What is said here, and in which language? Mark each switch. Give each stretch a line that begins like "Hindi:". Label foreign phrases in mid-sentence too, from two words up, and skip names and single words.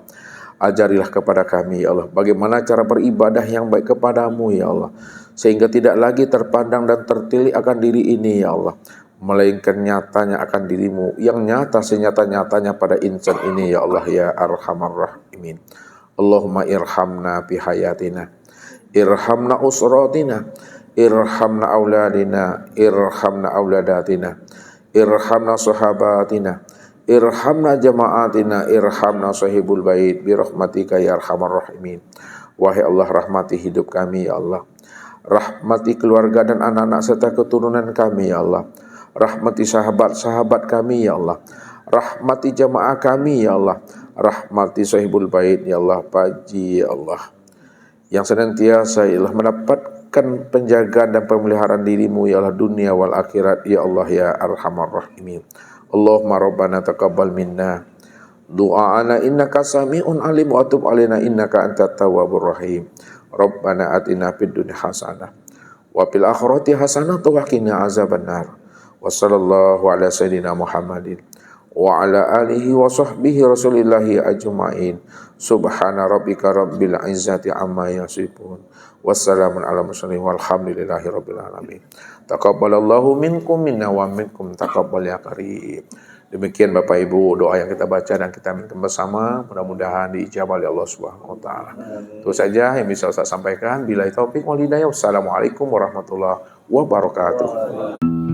Indonesian: Ajarilah kepada kami ya Allah bagaimana cara beribadah yang baik kepadamu ya Allah, sehingga tidak lagi terpandang dan tertilik akan diri ini ya Allah, melainkan nyatanya akan diri-Mu yang nyata senyata-nyatanya pada insan ini ya Allah
Arabic: يا أرحم الراحمين. اللهم ارحمنا بحياتنا ارحمنا أسرتنا ارحمنا أولادنا ارحمنا أولادتنا ارحمنا صحابتنا ارحمنا جماعتنا ارحمنا صاحب البيت برحمتك يا أرحم الراحمين.
Indonesian: Wahai Allah, rahmati hidup kami ya Allah, rahmati keluarga dan anak-anak serta keturunan kami ya Allah, rahmati sahabat-sahabat kami ya Allah, rahmati jamaah kami ya Allah, rahmati
Arabic: صاحب البيت
Indonesian: ya Allah, Paji ya Allah, yang senantiasa ya Allah mendapatkan penjagaan dan pemeliharaan diri-Mu ya Allah
Arabic: الدنيا والآخرة
Indonesian: ya Allah
Arabic: يا أرحم الراحمين. اللهم ربنا تقبل منا دعاءنا إنك سميع عليم وتب علينا إنك أنت التواب الرحيم. ربنا آتنا في الدنيا حسنة وفي الآخرة حسنة وقنا عذاب النار. وصلى الله على سيدنا محمد وعلى آله وصحبه رسول الله أجمعين. سبحان ربك رب العزة عما يصفون. وسلام على المرسلين والحمد لله رب العالمين. تقبل الله منكم منا ومنكم تقبل يا كريم.
Indonesian: Demikian Bapak Ibu doa yang kita baca dan kita minta bersama, mudah-mudahan diijabah oleh Allah
Arabic: سبحانه وتعالى.
Indonesian: Itu saja yang bisa saya sampaikan.
Arabic: بالله التوفيق والهداية. والسلام عليكم ورحمة الله وبركاته.